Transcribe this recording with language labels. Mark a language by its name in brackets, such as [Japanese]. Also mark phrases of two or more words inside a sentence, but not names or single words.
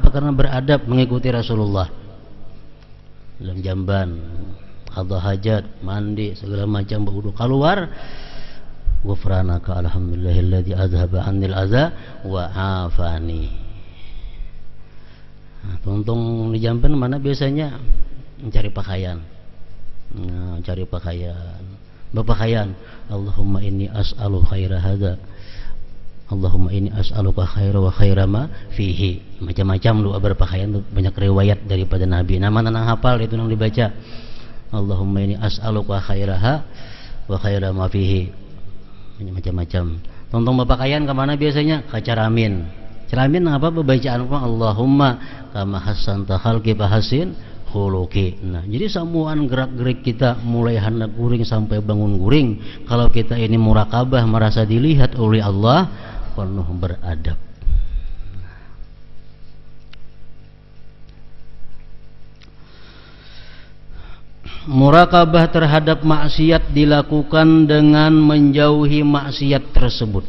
[Banjar] Karena beradab mengikuti Rasulullah dalam jamban, qadha hajat, mandi segala macam, berwudu, keluar [Arabic] غفرانك الحمد لله الذي أذهب عني الأذى وعافاني. [Banjar] Nah, tuntung di Jamban mana biasanya mencari pakaian. Nah, cari pakaian. Berpakaian. [Arabic] اللهم إني أسأل خير هذا. اللهم إني أسألك خير وخير ما فيه. [Banjar] Macam-macam doa berpakaian, banyak riwayat daripada Nabi. Nama nang hafal itu nang dibaca. [Arabic] اللهم إني أسألك خيرها وخير ما فيه. [Banjar] Macam-macam. Tonton berpakaian ke mana biasanya? Ke Caramin. Caramin apa bacaan [Arabic] اللهم كما حسنت خلقي فحسن خلقي. [Banjar] Nah, jadi samuan gerak-gerik kita mulai hendak guring sampai bangun guring, kalau kita ini muraqabah, merasa dilihat oleh Allah, penuh beradab. Muraqabah terhadap maksiat dilakukan dengan menjauhi maksiat tersebut.